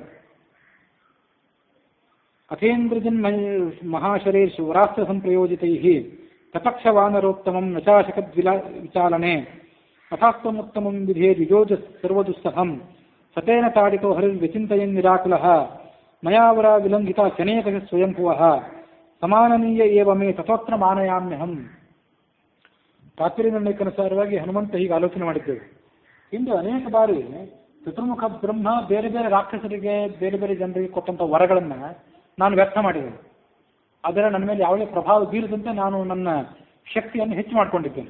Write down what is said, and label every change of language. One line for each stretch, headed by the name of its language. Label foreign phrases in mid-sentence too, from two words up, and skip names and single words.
Sanskrit: ಅಥೇಂದ್ರಜನ್ ಮಹಾಶರೇರ್ಷು ವರಾಸ್ತ್ರ ಸಂಪ್ರಯೋಜಿತೈಃ ತಪಕ್ಷವಾನರೋತ್ತಮಂ ನಚಾಶಕದ್ ವಿಚಾಲನೆ ಅಥಾಸ್ತಮುತ್ತಮಂ ವಿಧೇ ದ್ವಿಜೋಜ ಸರ್ವದುಸ್ಸಹಂ ಸತೇನ ತಾಡಿತೋ ಹರಿರ್ವಿಚಿಂತಯನ್ ನಿರಾಕುಲಃ ಮಯಾವರ ವಿಲಂಘಿತ ಶನೇಕ ಸ್ವಯಂಭುವಃ ಸಮಾನನೀಯ ಏವ ಮೇ ತಥೋತ್ರ ಮಾನಯಾಮ್ಯಹಂ.
Kannada: ತಾತ್ಪರ್ಯ ನಿರ್ಣಯಕ್ಕನುಸಾರವಾಗಿ ಹನುಮಂತ ಹೀಗೆ ಆಲೋಚನೆ ಮಾಡಿದ್ದೇವೆ. ಇಂದು ಅನೇಕ ಬಾರಿ ಚತುರ್ಮುಖ ಬ್ರಹ್ಮ ಬೇರೆ ಬೇರೆ ರಾಕ್ಷಸರಿಗೆ ಬೇರೆ ಬೇರೆ ಜನರಿಗೆ ಕೊಟ್ಟಂಥ ವರಗಳನ್ನು ನಾನು ವ್ಯರ್ಥ ಮಾಡಿದ್ದೇನೆ. ಅದರ ನನ್ನ ಮೇಲೆ ಯಾವುದೇ ಪ್ರಭಾವ ಬೀರದಂತೆ ನಾನು ನನ್ನ ಶಕ್ತಿಯನ್ನು ಹೆಚ್ಚು ಮಾಡಿಕೊಂಡಿದ್ದೇನೆ.